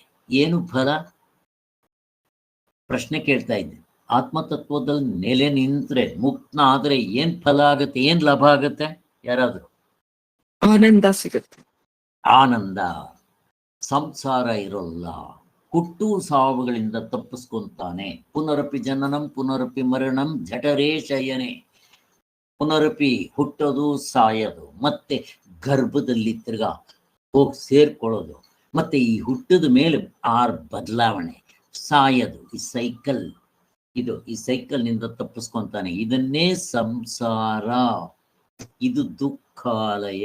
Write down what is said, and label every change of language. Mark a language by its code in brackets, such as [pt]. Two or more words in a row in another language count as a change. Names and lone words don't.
[kn] ಏನು ಫಲ? ಪ್ರಶ್ನೆ ಕೇಳ್ತಾ ಇದ್ದೆ. ಆತ್ಮತತ್ವದಲ್ಲಿ ನೆಲೆ ನಿಂತ್ರೆ, ಮುಕ್ತ ಆದ್ರೆ ಏನ್ ಫಲ ಆಗತ್ತೆ? ಏನ್ ಲಾಭ ಆಗತ್ತೆ? ಯಾರಾದ್ರು? ಆನಂದ ಸಿಗುತ್ತೆ. ಆನಂದ. ಸಂಸಾರ ಇರೋಲ್ಲ, ಹುಟ್ಟು ಸಾವುಗಳಿಂದ ತಪ್ಪಿಸ್ಕೊಂತಾನೆ. [sa] ಪುನರಪಿ ಜನನಂ ಪುನರಪಿ ಮರಣಂ ಜಠರೇ ಶಯನೆ. [kn] ಪುನರಪಿ ಹುಟ್ಟೋದು, ಸಾಯೋದು, ಮತ್ತೆ ಗರ್ಭದಲ್ಲಿ ತಿರ್ಗಾ ಹೋಗಿ ಸೇರ್ಕೊಳ್ಳೋದು, ಮತ್ತೆ ಈ ಹುಟ್ಟದ ಮೇಲೆ 6 ಬದಲಾವಣೆ, ಸಾಯೋದು. ಈ ಸೈಕಲ್, ಈ ಸೈಕಲ್ನಿಂದ ತಪ್ಪಿಸ್ಕೊಂತಾನೆ. ಇದನ್ನೇ ಸಂಸಾರ, ಇದು ದುಃಖಾಲಯ.